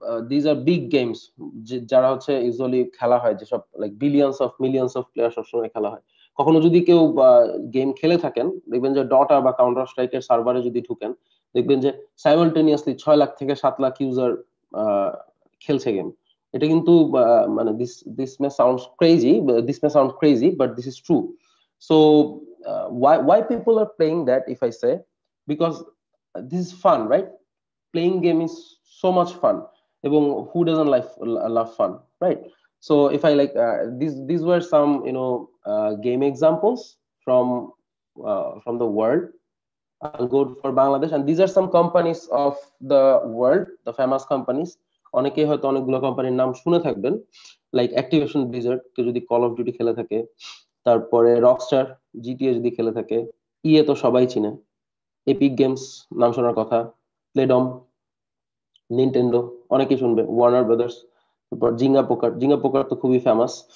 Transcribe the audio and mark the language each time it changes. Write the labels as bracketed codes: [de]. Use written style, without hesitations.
[en] these are big games [bn] যারা হচ্ছে usually খেলা হয়, যেসব [en] like millions of player [bn] সবসময় খেলা হয়। কখনো যদি কেউ গেম খেলে থাকেন, দেখবেন যে ডটা বা কাউন্টার স্ট্রাইকের সার্ভারে যদি ঢুকেন, দেখবেন যে সাইমালটেনিয়াসলি 6 লাখ থেকে 7 লাখ ইউজার খেলছে গেম। এটা কিন্তু মানে [en] this may sound crazy, but this is true. So why people are playing that, if I say, because this is fun, right? Playing game is so much fun, এবং who doesn't love fun, right? So if I like these were some game examples from the world. I'll go for Bangladesh, and these are some companies of the world, the famous companies. [bn] অনেকেই হয়তো অনেকগুলো কোম্পানির নাম শুনে থাকবেন, like activation Blizzard, কেউ যদি call of duty খেলে থাকে, তারপরে রকস্টার, জিটিএ যদি খেলে থাকে, ইয়ে তো সবাই চিনে, এপিক গেমস নাম শোনার কথা, প্লেডম, নিনটেন্ডো অনেকেই শুনবে, ওয়ার্নার ব্রাদার্স, তারপর জিঙ্গা পোকার তো খুবই ফেমাস।